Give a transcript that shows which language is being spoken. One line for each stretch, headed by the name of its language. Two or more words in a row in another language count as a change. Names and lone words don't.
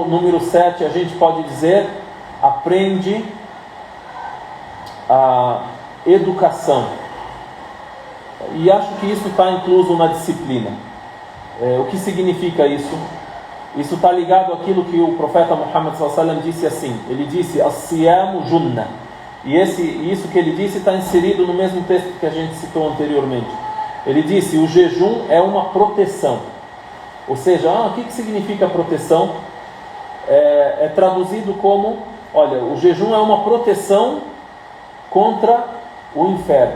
Portuguese: Número 7, a gente pode dizer: aprende a educação. E acho que isso está incluso na disciplina. O que significa isso? Isso está ligado àquilo que o profeta Muhammad
Arabic: صلى الله عليه وسلم
Portuguese: disse assim. Ele disse:
Arabic: "الصيام جنة".
Portuguese: E isso que ele disse está inserido no mesmo texto que a gente citou anteriormente. Ele disse: o jejum é uma proteção. Ou seja, o que significa proteção? É traduzido como: olha, o jejum é uma proteção contra o inferno.